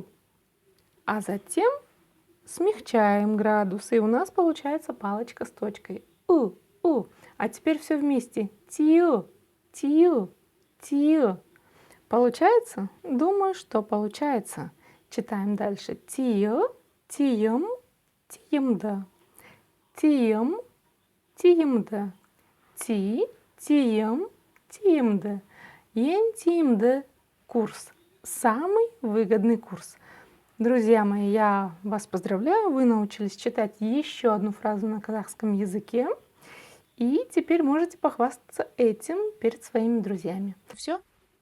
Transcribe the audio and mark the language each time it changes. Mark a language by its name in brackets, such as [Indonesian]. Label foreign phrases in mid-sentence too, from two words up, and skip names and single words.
[Russian] А затем смягчаем градус, и у нас получается палочка с точкой «у», «у». А теперь все вместе «тию», «тию», «тию». Получается? Думаю, что получается. Читаем дальше. [Kazakh] Тио, тием, тиемді. Тием, тиемді. Ти, тием, тиемді. Ең тиімді курс. [Russian] Самый выгодный курс. Друзья мои, я вас поздравляю. Вы научились читать еще одну фразу на казахском языке. И теперь можете похвастаться этим перед своими друзьями. Все.